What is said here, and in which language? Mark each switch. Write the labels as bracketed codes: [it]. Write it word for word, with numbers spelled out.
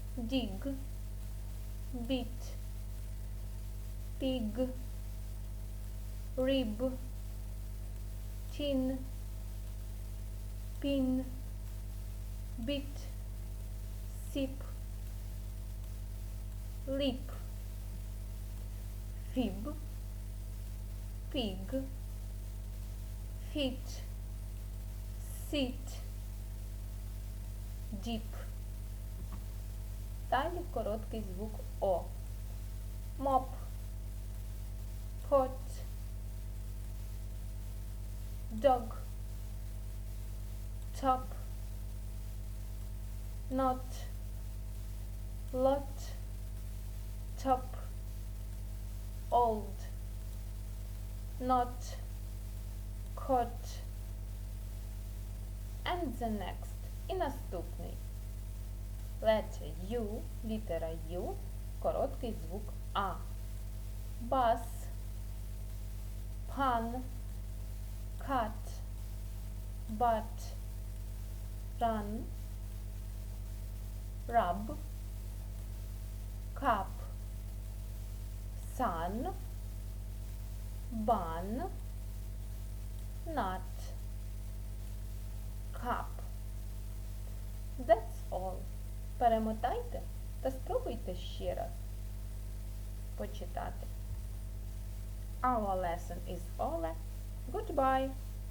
[en] dig, bit, pig, rib, chin, pin, bit, sip, lip, fib, pig, fit, sit, dip. [uk] Далі короткий звук О. Mop, [en] pot, dog, top, not, lot, top, old, not, caught, and the next, [uk] і наступний. [en] Letter U, [uk] літера U, короткий звук А. [en] Bus, pun, cut, butt, run, rub, cup, sun, bun, nut, cup. That's all. [uk] Перемотайте та спробуйте ще раз почитати. [en] Our lesson is over. Goodbye.